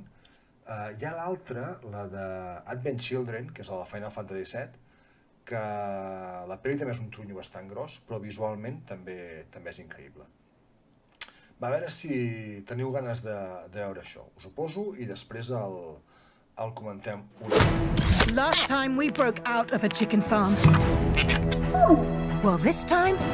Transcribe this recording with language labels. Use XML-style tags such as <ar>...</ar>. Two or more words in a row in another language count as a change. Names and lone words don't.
<ca>Hi ha l'altra, la de Advent Children, que és la de Final Fantasy VII, que la pel·li també és un trunyo bastant gros, però visualment també és increïble. Va, a veure si teniu ganes de veure això. Us ho poso i després el comentem una mica.</ca> <en>Last time we broke out of a chicken farm. Well, this time...</en>